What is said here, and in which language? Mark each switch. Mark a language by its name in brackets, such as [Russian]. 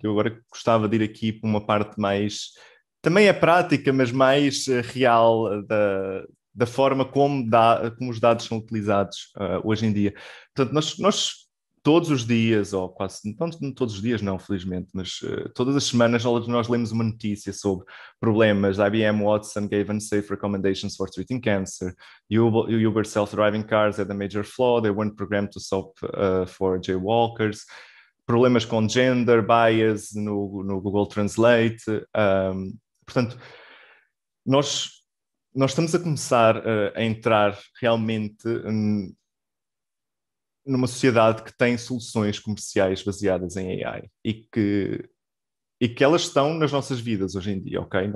[Portuguese] Eu agora gostava de ir aqui para uma parte mais, também é prática, mas mais real da forma como os dados são utilizados hoje em dia. Portanto, nós todos os dias, ou quase, não todos os dias não, felizmente, mas todas as semanas nós lemos uma notícia sobre problemas. [English] IBM Watson gave unsafe recommendations for treating cancer. Uber self-driving cars had a major flaw. They weren't programmed to stop for jaywalkers. [Portuguese] Problemas com gender bias no Google Translate. Portanto, nós estamos a começar a entrar realmente numa sociedade que tem soluções comerciais baseadas em AI e que elas estão nas nossas vidas hoje em dia, ok?